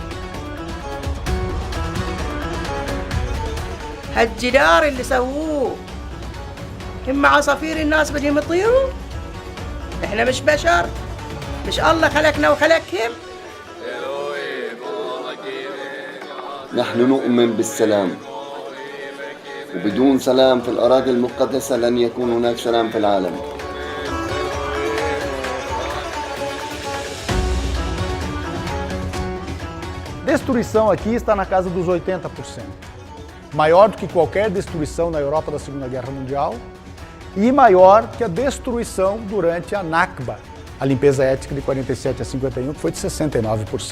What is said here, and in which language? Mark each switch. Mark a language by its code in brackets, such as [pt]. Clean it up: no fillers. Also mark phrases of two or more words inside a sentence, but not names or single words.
[ar] هالجدار اللي سووه هم عصافير الناس بدهم يطيروا. احنا مش بشر، مش الله خلقنا وخلقهم. نحن نؤمن بالسلام، وبدون سلام في الأراضي المقدسة لن يكون هناك سلام في العالم. [pt] Destruição aqui está na casa dos 80%. Maior do que qualquer destruição na Europa da Segunda Guerra Mundial e maior que a destruição durante a Nakba, a limpeza étnica de 47 a 51, que foi de 69%.